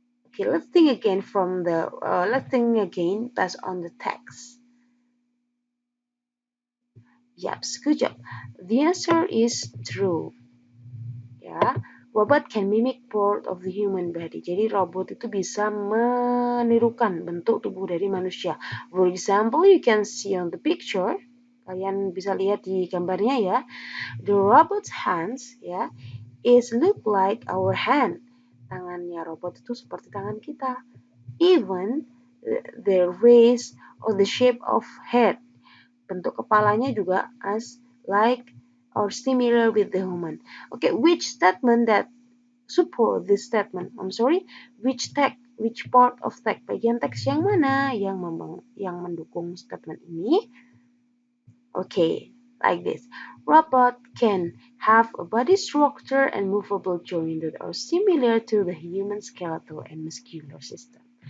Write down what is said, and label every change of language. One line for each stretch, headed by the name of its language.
English: Okay, let's think again based on the text. Yep, good job. The answer is true. Ya, robot can mimic part of the human body.
Indonesian: Jadi robot itu bisa menirukan bentuk tubuh dari manusia.
English: For example, you can see on the picture.
Indonesian: Kalian bisa lihat di gambarnya ya.
English: The robot's hands ya is look like our hand.
Indonesian: Tangannya robot itu seperti tangan kita.
English: Even the raise or the shape of head.
Indonesian: Bentuk kepalanya juga
English: as like or similar with the human. Okay, which statement that support this statement? I'm sorry, which part of text?
Indonesian: Bagian teks yang mana yang mendukung statement ini?
English: Okay, like this. Robot can have a body structure and movable joints that are similar to the human skeletal and muscular system.